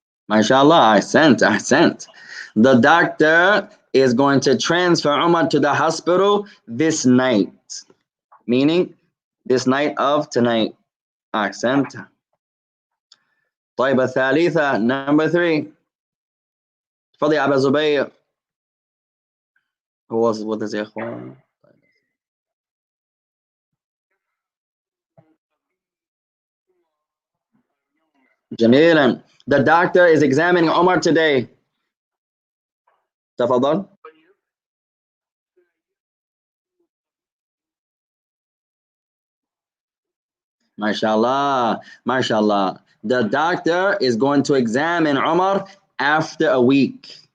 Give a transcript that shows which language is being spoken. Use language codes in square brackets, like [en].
[en] MashaAllah, ahsant. The doctor is going to transfer Umar to the hospital this night, meaning this night of tonight. [ar] Ahsant. طيب الثالثة, [en] number 3. [ar] تفضل يا أبا زبير. [en] What is [ar] يا إخوان؟ جميلا. [en] The doctor is examining Omar today. [ar] تفضل. MashaAllah, MashaAllah. [en] The doctor is going to examine Omar after a week.